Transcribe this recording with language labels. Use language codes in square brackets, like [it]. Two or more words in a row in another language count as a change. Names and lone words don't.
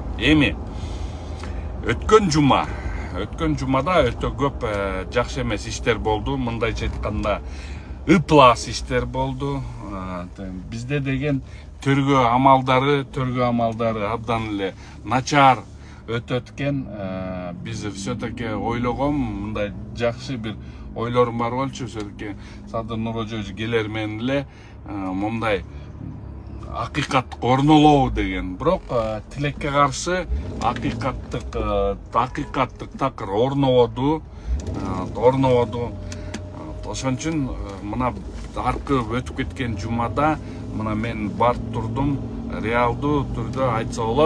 [ky] Эми өткөн жумада өтө көп жакшы эмес иштер болду. Мындайча айтканда ыплас иштер болду. Бизде деген төргөө амалдары абдан эле начар өтөт экен. Биз все-таки ойлогом мындай жакшы бир ойлорум бар болчу. Все-таки Садыр Нуркожоевич келер менен эле мындай акыйкаттык орнолоо деген. Бирок тилекке каршы акыйкаттык такыр орнободу. Ошон үчүн мына аркы өтүп кеткен жумада мына мен барып турдум, реалдуу түрдө айтса болот.